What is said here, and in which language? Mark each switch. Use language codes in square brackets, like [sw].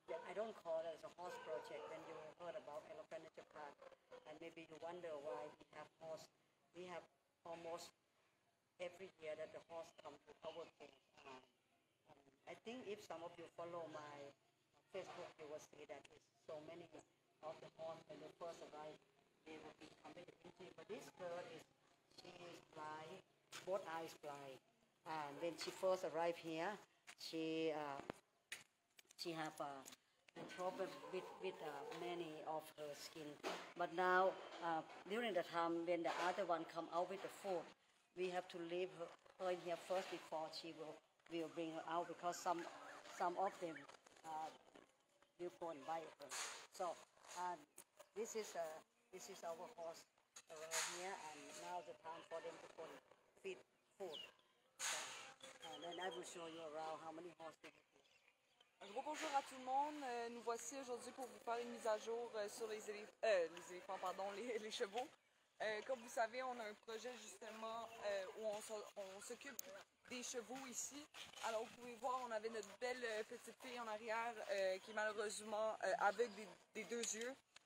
[en] I don't call it as a horse project when you heard about Elephant Nature Park and maybe you wonder why we have horse we have almost every year that the horse come to our place I think if some of you follow my Facebook, you will see that it's so many of the horse when they first arrive, they will be competitive. But this girl she is blind, both eyes blind. And when she first arrived here, she have a problem with many of her skin. But now, during the time when the other one come out with the food, we have to leave her in here first before she will bring her out because some of them will go and buy it. So this is our horse around here, and now the time for them to go and feed food. So, and then I will show you around how many horses they have. [fr] Un gros bonjour à tout le monde. Nous voici aujourd'hui pour vous faire une mise à jour sur les éléphants, pardon, les chevaux. Comme vous savez, on a un projet justement où on s'occupe des chevaux ici. Alors vous pouvez voir, on avait notre belle petite fille en arrière qui est malheureusement aveugle des deux yeux.